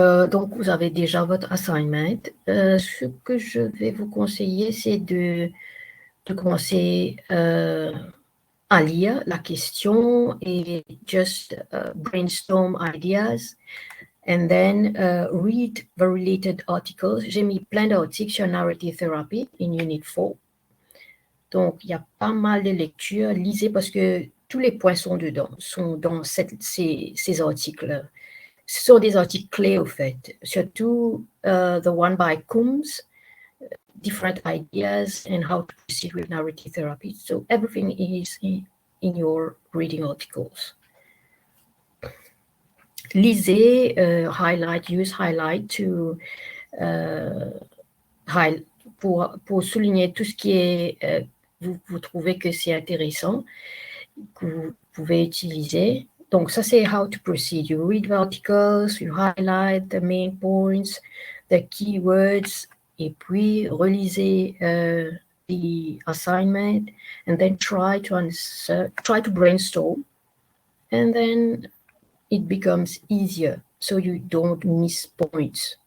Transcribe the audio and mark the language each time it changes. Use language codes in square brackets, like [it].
[fr] Donc, vous avez déjà votre assignment. Ce que je vais vous conseiller, c'est de commencer à lire la question et [en] just brainstorm ideas and then read the related articles. [fr] J'ai mis plein d'articles sur [en] narrative therapy in Unit 4. [fr] Donc, il y a pas mal de lectures. Lisez parce que tous les points sont dans ces articles. Ce sont des articles clés, au fait. [en] Surtout the one by Coombs, different ideas and how to proceed with narrative therapy. So everything is in your reading articles. [fr] Lisez, [en] use highlight to [fr] pour souligner tout ce qui est vous trouvez que c'est intéressant, que vous pouvez utiliser. Donc, ça, c'est [en] how to proceed. You read the articles, you highlight the main points, the keywords, [fr] et puis relisez [en] the assignment, and then try to brainstorm, and then it becomes easier, so you don't miss points.